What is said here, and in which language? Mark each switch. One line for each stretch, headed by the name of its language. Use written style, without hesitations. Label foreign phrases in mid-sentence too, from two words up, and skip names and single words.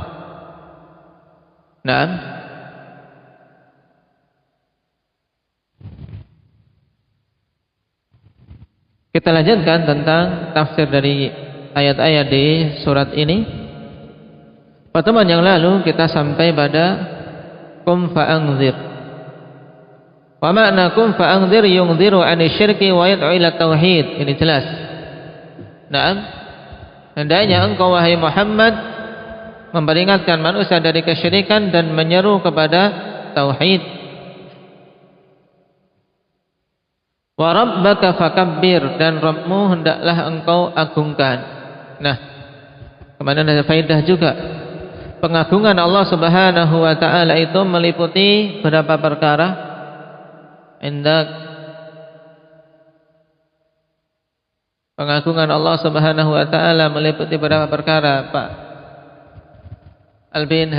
Indonesian: Nah, kita lanjutkan tentang tafsir dari ayat-ayat di surat ini. Pertemuan yang lalu kita sampai pada
Arabic: قم فأنذر. ومعنى قم فأنذر ينذر عن الشرك ويدعو إلى التوحيد.
Indonesian: Ini jelas. Naam. Hendaknya engkau wahai Muhammad memperingatkan manusia dari kesyirikan dan menyeru kepada tauhid.
Arabic: وربك فكبر,
Indonesian: dan Rabbmu hendaklah engkau agungkan. Nah, kemana ada faedah juga. Pengagungan Allah
Arabic: سبحانه وتعالى
Indonesian: itu meliputi berapa perkara? Pengagungan Allah
Arabic: سبحانه وتعالى
Indonesian: meliputi berapa perkara, Pak Albin?